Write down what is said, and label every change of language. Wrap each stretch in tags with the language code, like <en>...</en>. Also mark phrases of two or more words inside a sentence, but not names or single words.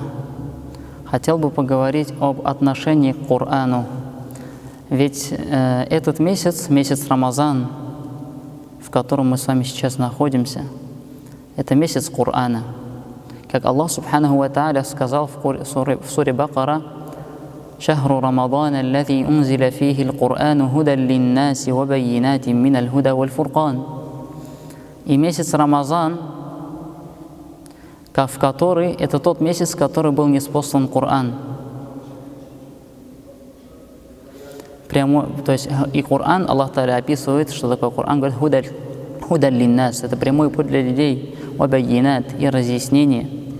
<ru>Хотел бы поговорить об отношении к Корану. Ведь этот месяц Рамазан, в котором мы с вами сейчас находимся, это месяц Корана. Как Аллах</ru> <ar>سبحانه وتعالى</ar> <ru>сказал в суре Бакара:</ru> <ar>«شهر رمضان الذي أنزل فيه القرآن هدى للناس وبينات من الهدى والفرقان».</ar> <ru>И месяц Рамазан, в который, это тот месяц, в который был ниспослан Коран. То есть и Коран, Аллах Тааля описывает, что такое Коран, говорит</ru> <ar>هدى للناس,</ar> <ru>это прямой путь для людей,</ru> <ar>وبينات,</ar> <ru>и разъяснение.</ru>